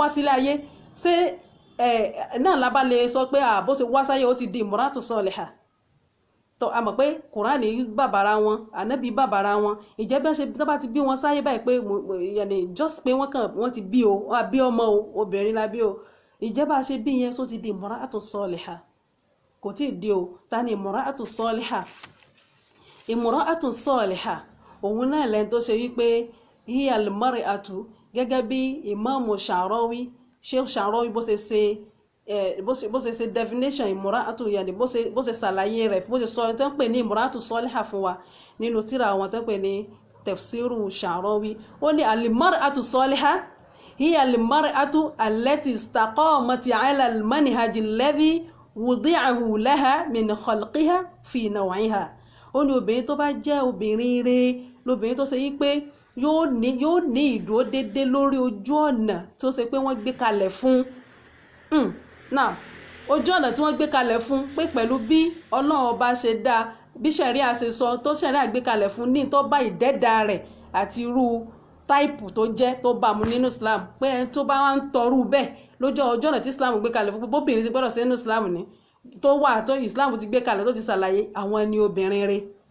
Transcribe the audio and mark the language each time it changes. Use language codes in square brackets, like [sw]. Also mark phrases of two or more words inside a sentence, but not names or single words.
[yo] sílé ayé ṣé náà lábá lè sọ pé bó ṣe wá sáyé ó ti di [ar] امرأة صالحة [yo] tó a mọ̀ pé Kùránì bàbàrà wọn ànábì bàbàrà wọn ìjẹ́ bẹ́ẹ̀ ṣe tó bá ti bí wọn sáyé báyìí pé just pé wọ́n ti bí o àbí ọmọ o obìnrin la bí o ìjẹba ṣe bí yẹn só ti di [ar] امرأة صالحة [yo] kò tí ì di o ta ni [ar] امرأة صالحة امرأة صالحة [yo] òun náà lẹ́yìn tó ṣe wípé [ar] هي المرأة [yo] gẹ́gẹ́ bí Imamu Sha'rawi Sheikh Sha'rawi bó ṣe definition imra'atu yàní bó ṣe ṣàlàyé rẹ̀ bó ṣe sọ tó ń pè ní imra'atu salihah fún wa nínú tírà àwọn tó ń pè ní tafsiru Sha'rawi ó ní [ar] المرأة الصالحة هي المرأة التي استقامت على المنهج الذي وضعه لها من خلقها في نوعها [yo] ó ní obìnrin tó bá jẹ́ obìnrin rere lóbìnrin tó ṣe yí pé yóò ní ìdúró déédéé lórí ojú ọ̀nà tó ṣe pé wọ́n gbé kalẹ̀ fún now ojú ọ̀nà tí wọ́n gbé kalẹ̀ fún pé pẹ̀lú bí Ọlọ́run ọba ṣe dá bí ṣẹ̀ríà ṣe sọ tó ṣẹ̀ríà gbé kalẹ̀ fún ní tó bá ìdẹ́dà rẹ̀ àti irú táìpù tó jẹ́ tó bá mu nínú Islam pé ẹni tó bá wá ń tọrú bẹ́ẹ̀ lójú ọjọ́ ọ̀nà tí Islam gbé kalẹ̀ fún bóbìnrin ti gbọ́dọ̀ sí nínú Islam ní tó wà tó Islam ti gbé kalẹ̀ tó ti ṣàlàyé àwọn ni obìnrin rẹ̀